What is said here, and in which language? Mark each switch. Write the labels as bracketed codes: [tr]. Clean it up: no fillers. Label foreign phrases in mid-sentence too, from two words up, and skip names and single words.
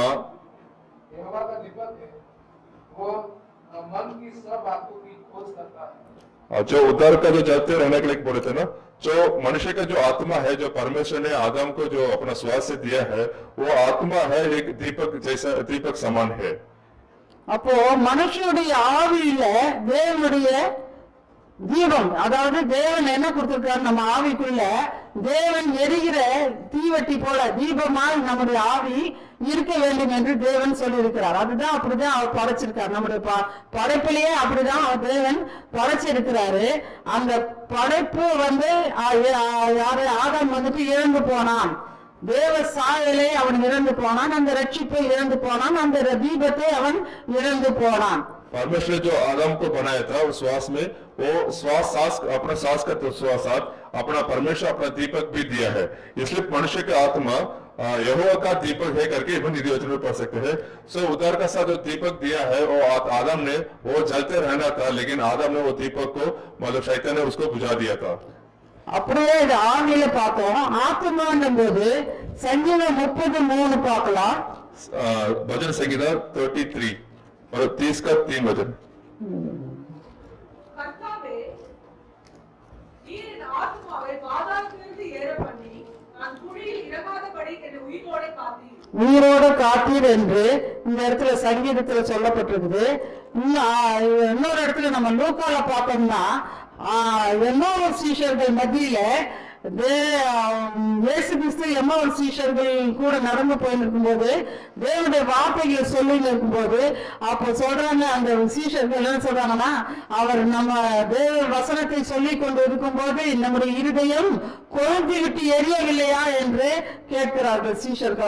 [hi] यहोवा का दीपक है, वो मन की सब बातों की खोज करता है. जो उद्धार का जो जलते रहने के लिए बोले थे ना, जो मनुष्य का जो आत्मा है जो परमेश्वर ने आदम को जो अपना श्वास से दिया है वो आत्मा है एक दीपक जैसा दीपक समान है. [ta] அப்போ மனுஷனுடைய ஆவியில தேவனுடைய தீபம், அதாவது தேவன் என்ன கொடுத்திருக்காரு நம்ம ஆவிக்குள்ள தேவன் எரிகிற தீவட்டி போல தீபமாய் நம்முடைய ஆவி இருக்க வேண்டும் என்று தேவன் சொல்லி இருக்கிறார். அதுதான் அப்படிதான் அவர் படைச்சிருக்காரு. நம்முடைய படைப்பிலேயே அப்படிதான் அவர் தேவன் படைச்சிருக்கிறாரு. அந்த படைப்பு ஆதாம் இழந்து போனான், தேவ சாயலை அவன் இழந்து போனான், அந்த ரட்சிப்பை இழந்து போனான், அந்த தீபத்தை அவன் இழந்து போனான். [hi] परमेश्वर ने जो आदम को बनाया था उस श्वास में वो सांस अपना सांस का श्वास अपना परमेश्वर अपना दीपक भी दिया है. इसलिए मनुष्य का आत्मा यहोवा का दीपक है करके नीति वचन में पढ़ सकते हैं. सो उद्धार का साथ जो दीपक दिया है वो आदम ने वो जलते रहना था, लेकिन आदम ने वो दीपक को मतलब शैतान ने उसको बुझा दिया था. [ta] அப்படியே இது ஆவியில பார்த்தோம். ஆத்மான்னும் போது சங்கீதம் 33 பார்க்கலாம். [hi] भजन संगीता 33 और 30 का 3 वचन. [ta] கர்த்தாவே, நீர் என் ஆத்துமாவை பாதாளத்திலிருந்து ஏற பண்ணி, நான் உயிரோட காத்தீர் உயிரோட காத்தீர் என்று இந்த இடத்துல சங்கீதத்துல சொல்லப்பட்டிருக்குது. இன்னொரு இடத்துல நம்ம லூக்கால பார்த்தோம்னா எல்லோரு சீஷர்கள் மத்தியில இயேசு கிறிஸ்து எம்மாவூர் சீஷர்கள் கூட நடந்து போயிருக்கும் போது தேவனுடைய வார்த்தைகளை சொல்லி இருக்கும்போது அப்ப சொல்றாங்க, அந்த சீஷர்கள் என்ன சொல்றாங்கன்னா, அவர் நம்ம தேவ வசனத்தை சொல்லி கொண்டு இருக்கும் போது நம்முடைய இருதயம் கொழுந்து விட்டு எரியவில்லையா என்று கேட்கிறார்கள் சீஷர்கள்.